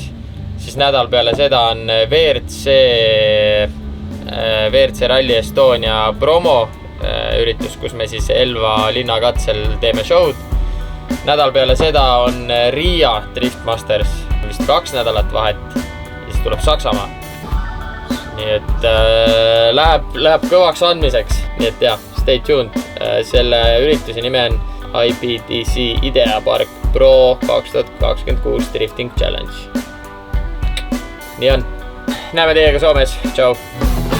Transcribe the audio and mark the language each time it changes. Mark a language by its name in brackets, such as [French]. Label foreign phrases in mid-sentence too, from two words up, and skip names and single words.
[Estonian] Siis nädal peale seda on WRC Rally Estonia promo üritus, kus me siis Elva linnakatsel teeme show'd. Nädal peale seda on Riia Drift Masters, vist 2 nädalat vahet ja siis tuleb Saksamaa. Nii et läheb kõvaks andmiseks, nii et [English] stay tuned. [Estonian] Selle ürituse nime on IPDC Idea Park Pro 2026 Drifting Challenge. Nii on, näeme teiega Soomes, tšau!